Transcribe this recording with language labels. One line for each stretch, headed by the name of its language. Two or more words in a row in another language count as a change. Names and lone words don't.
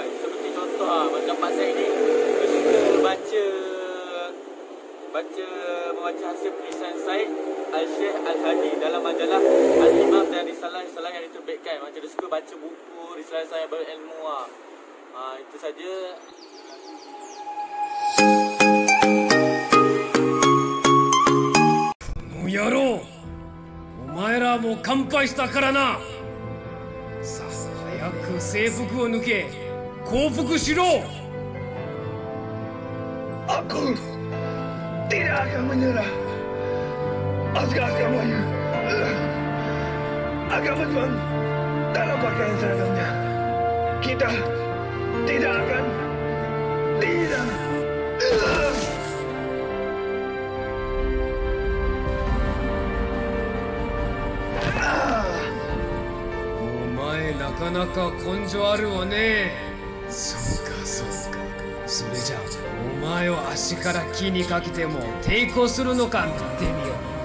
Malay: Seperti contoh macam Pak Syed ni, dia suka membaca hasil penulisan Syed Al-Syekh Al-Hadi dalam majalah Al-Imam dan risalah-risalah yang diterbitkan. Macam dia suka baca buku, risalah-risalah yang berilmu. Itu saja.
Japanese: 野郎、お前らも乾杯したからな。さあ早く制服を抜け、降伏しろ。
Malay: Aku tidak akan menyerah. Askar-askar Melayu akan berjuang dalam pakaian seragamnya. Kita tidak akan tidak.
Japanese: なかなか根性あるわね。そうかそうか。それじゃあお前を足から木にかけても抵抗するのか見てみよう。